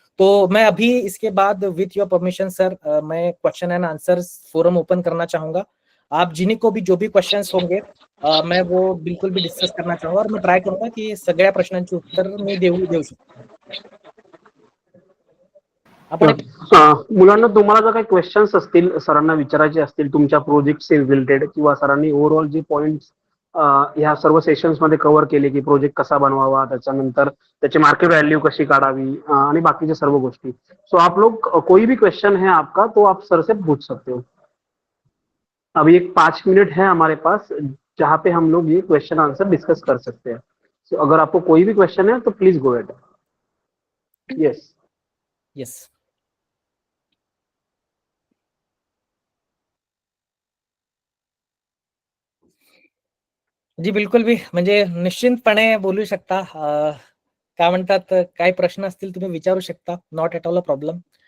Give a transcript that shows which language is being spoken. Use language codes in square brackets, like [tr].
[hi] तो मैं अभी इसके बाद [en] with your permission sir, [hi] मैं question and answer forum open करना चाहूंगा। आप जिन्हीं को भी जो भी क्वेश्चंस होंगे मैं वो बिल्कुल भी डिस्कस करना चाहूंगा, और मैं ट्राय करूंगा की [mr] सगळ्या प्रश्नांची उत्तर मी देऊ शकतो। आपण मुलांना तुम्हाला जर काही क्वेश्चन्स असतील, सरांना विचारायचे असतील तुमच्या प्रोजेक्टशी रिलेटेड, किंवा सरांनी ओव्हरऑल जे पॉइंट्स ह्या सर्व सेशन्स मध्ये कव्हर केले की प्रोजेक्ट कसा बनवावा, त्याच्यानंतर त्याची मार्केट वैल्यू कशी काढावी आणि बाकीच्या सर्व गोष्टी, सो [hi] आप लोग कोई भी क्वेश्चन है आपका तो आप सर से पूछ सकते हो। अभी एक 5 मिनट है हमारे पास जहाँ पे हम लोग ये क्वेश्चन आंसर डिस्कस कर सकते हैं। सो अगर आपको कोई भी क्वेश्चन है तो [en] Please go ahead. Yes [hi] yes जी बिलकुल भी, [mr] म्हणजे निश्चिंतपणे बोलू शकता। काय म्हणतात, काही प्रश्न असतील तुम्ही विचारू शकता, [en] Not at all a problem.